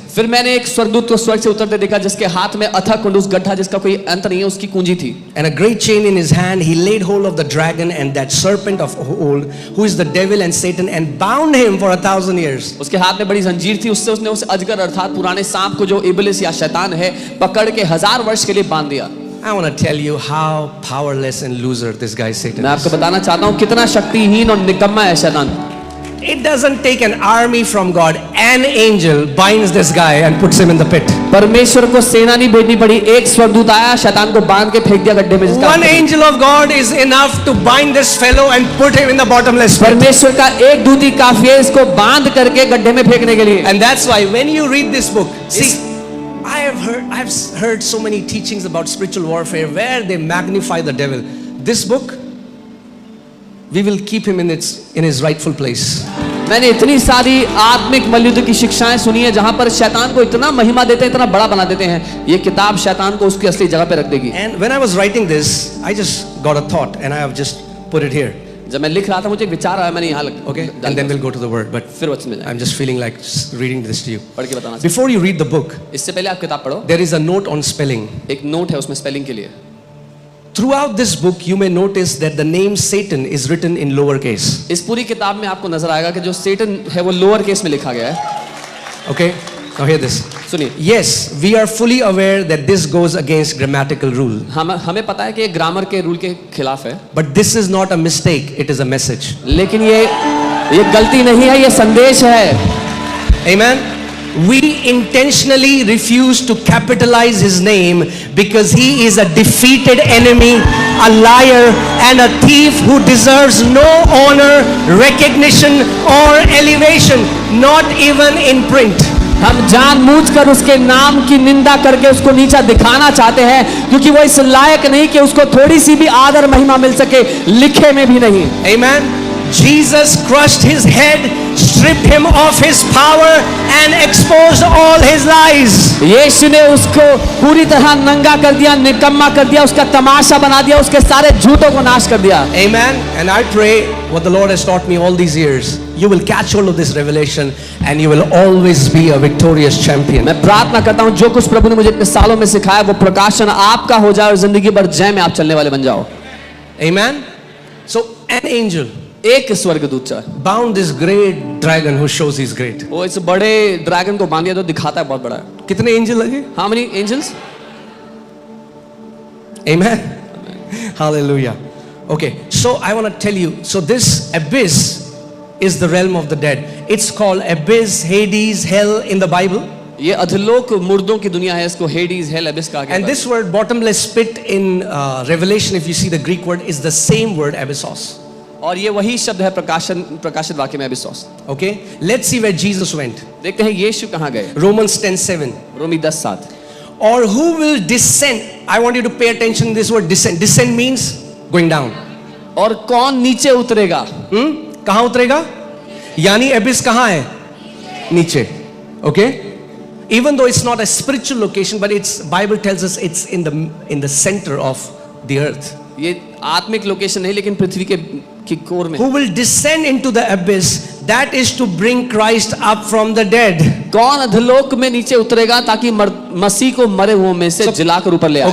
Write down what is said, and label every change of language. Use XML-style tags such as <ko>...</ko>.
<hi>फिर मैंने एक स्वर्गदूत को स्वर्ग से उतरते देखा जिसके हाथ में अथाह कुंड, उस गड्ढा जिसका कोई अंत नहीं है, उसकी कुंजी थी.</hi> <en>And a great chain in his hand, he laid hold of the dragon and that serpent of old, who is the devil and Satan, and bound him for 1,000 years.</en> <hi>उसके हाथ में बड़ी जंजीर थी, उससे उसने उस अजगर अर्थात पुराने सांप को जो इब्लिस या शैतान है पकड़ के 1000 वर्ष के लिए बांध दिया.</hi> <en>I want to tell you how powerless and loser this guy Satan</en> <hi>मैं</hi> <en>is.</en> <hi>आपको बताना चाहता हूँ कितना शक्तिहीन और निकम्मा है शैतान.</hi> <en>It doesn't take an army from God. An angel binds this guy and puts him in the pit.</en> <hi>परमेश्वर को सेना नहीं भेजनी पड़ी, एक स्वर्गदूत आया शैतान को बांध के फेंक दिया गड्ढे में.</hi> <en>One angel of God is enough to bind this fellow and put him in the bottomless pit.</en> <hi>परमेश्वर का एक दूत ही काफी है इसको बांध करके गड्ढे में फेंकने के लिए.</hi> <en>And that's why when you read this book, see, I've heard so many teachings about spiritual warfare where they magnify the devil. This book, we will keep him in his rightful place.</en> <hi>मैंने इतनी सारी आत्मिक मल्लयुद्ध की शिक्षाएं सुनी है जहां पर शैतान को इतना महिमा देते हैं, इतना बड़ा बना देते हैं. ये किताब शैतान को उसकी असली जगह पे रख देगी.</hi> <en>And when I was writing this, I just got a thought and I have just put it here.</en> <hi>जब मैं लिख रहा था मुझे एक विचार आया, मैंने यहाँ</hi> <en>Okay, and then we'll go to the word. But</en> <hi>फिर वचन में जाएंगे।</hi> <en>I'm just feeling like reading this to you.</en> <hi>पढ़ के बताना।</hi> <en>Before you read the book,</en> <hi>इससे पहले आप किताब पढ़ो,</hi> <en>there is a note on spelling.</en> <hi>एक नोट है उसमें स्पेलिंग के लिए।</hi> <en>Throughout this book, you may notice that the name Satan is written in lowercase.</en> <hi>इस पूरी किताब में आपको नजर आएगा कि जो सेटन है वो लोअर केस में लिखा गया है।</hi> <en>Okay, now hear this.</en> <hi>सुनिए,</hi> <en>Yes, we are fully aware that this goes against grammatical rule.</en> <hi>हमें पता है कि ये ग्रामर के रूल के खिलाफ है,</hi> <en>But this is not a mistake, it is a message.</en> <hi>लेकिन ये गलती नहीं है, ये संदेश है।</hi> <en>Amen. We intentionally refuse to capitalize his name because he is a defeated enemy, a liar, and a thief who deserves no honor, recognition, or elevation, not even in print.</en> <hi>हम जानबूझकर उसके नाम की निंदा करके उसको नीचा दिखाना चाहते हैं, क्योंकि वो इस लायक नहीं कि उसको थोड़ी सी भी आदर महिमा मिल सके, लिखे में भी नहीं।</hi> <en>Amen. Jesus crushed his head, stripped him of his power, and exposed all his lies.</en> <hi>यीशु ने उसको पूरी तरह नंगा कर दिया, निकम्मा कर दिया, उसका तमाशा बना दिया, उसके सारे झूठों को नाश कर दिया।</hi> <en>Amen. And I pray what the Lord has taught me all these years, you will catch hold of this revelation and you will always be a victorious champion.</en> <hi>मैं प्रार्थना करता हूँ जो कुछ प्रभु ने मुझे इतने सालों में सिखाया वो प्रकाशन आपका हो जाए और जिंदगी भर जय में आप चलने वाले बन जाओ।</hi> <en>Amen. So an angel</en> <hi>एक स्वर्गदूत</hi> <en>bound this great dragon who shows he's great.</en> <hi>वो इस बड़े ड्रैगन को बांध दिया तो दिखाता है बहुत बड़ा है। कितने एंजल लगे?</hi> <en>How many angels? Amen. Hallelujah. Okay, so I want to tell you, so this abyss is the realm of the dead. It's called abyss, Hades, hell in the Bible.</en> <hi>ये अधलोक मुर्दों की दुनिया है, इसको हेडीज हेल एबिस कहा गया है।</hi> <en>And this word bottomless pit in Revelation, if you see the Greek word, is the same word abyssos.</en> <hi>और ये वही शब्द है प्रकाशित वाक्य में अबिसोस।</hi> <en>Okay, let's see where Jesus went.</en> <hi>देखते हैं यीशु कहाँ गए।</hi> <en>Romans 10:7.</en> <hi>Romi 10:7।</hi> <en>Or who will descend? I want you to pay attention to this word descend. Descend means going down.</en> <hi>और कौन नीचे उतरेगा? कहाँ उतरेगा? यानी abyss कहाँ है? नीचे. Okay?</hi> <en>Even though it's not a spiritual location, but it's Bible tells us it's in the center of the earth.</en> <hi>ये आत्मिक लोकेशन नहीं लेकिन पृथ्वी की कोर में।</hi> <en>Who will descend into the abyss? That is to bring Christ up from the dead.</en> <hi>कौन अधलोक में नीचे उतरेगा ताकि मसीह को मरे हुओं में से जिलाकर ऊपर ले आए।</hi>